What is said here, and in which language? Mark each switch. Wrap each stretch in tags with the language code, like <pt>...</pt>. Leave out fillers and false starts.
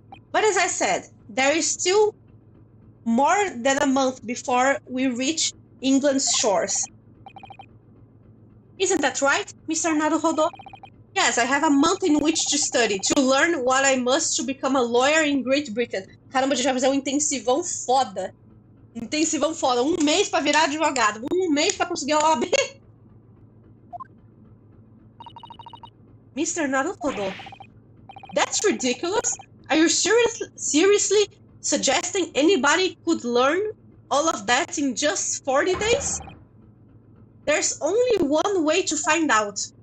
<en>But as I said, there is still more than a month before we reach England's shores. Isn't that right, Mr. Naruhodo? Yes, I have a month in which to study, to learn what I must to become a lawyer in Great Britain.</en> <pt>Caramba, a gente vai fazer um intensivão foda. Intensivão foda. Um mês pra virar advogado. Um mês pra conseguir a OAB.</pt> <en>Mr. Naruhodo, that's ridiculous. Are you seriously suggesting anybody could learn all of that in just 40 days? There's only one way to find out.</en>